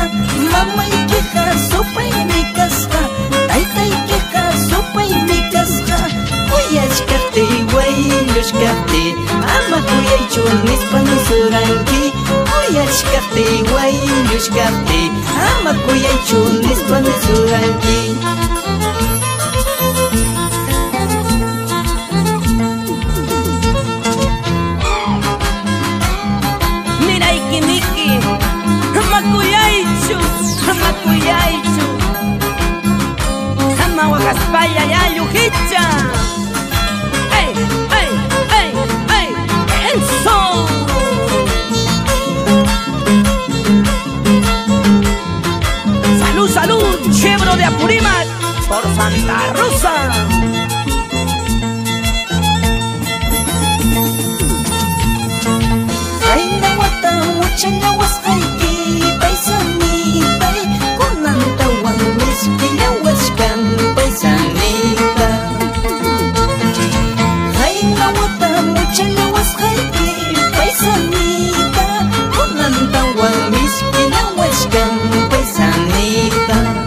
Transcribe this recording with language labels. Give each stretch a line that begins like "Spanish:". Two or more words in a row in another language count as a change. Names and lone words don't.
Quechua: Mamaykiqa supaymi kasqa, taytaykiqa supaymi kasqa. Kuyashkaqti wayllushkaqti, ama kuyaychu nispa nisuranki. Kuyashkaqti wayllushkaqti, ama kuyaychu nispa nisuranki. Makuyaychu, ama wakaspaya ya Yujicha. ¡Ey, ey, ey, ey!
Spanish: ¡Eso! ¡Salud, salud! ¡Chebro de Apurímac por Santa Rosa!
Quechua: Ay, nawata, mucha nawasqayki, paisanita. Kunantawan miskillawashkan, paisanita. Ay, nawata, mucha nawasqayki, paisanita. Kunantawan miskillawashkan, paisanita.